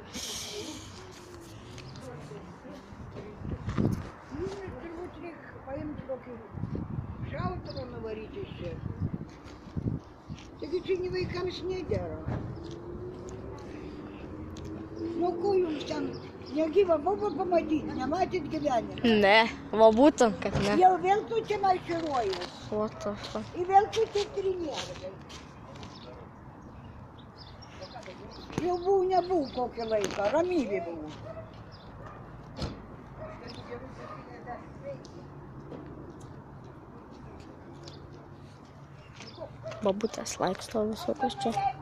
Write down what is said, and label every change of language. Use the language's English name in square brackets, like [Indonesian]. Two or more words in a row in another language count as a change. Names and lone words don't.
[Lithuanian] Jums turbūt reikia paimti kokį šautuvą nuvaryti iš čia. Taigi čia ne vaikams nedera. Nu ko jums ten negyvą bobą pamatyti, nematėt gyvenime? Ne, va būtent, kad ne. Jau vėl tu čia marširuojas. [English] What the fuck? [Lithuanian] Ir vėl tu čia treniruojas. Jau nebuvau kokį laiką, ramybė buvo. Babutės laiksto visokios čia.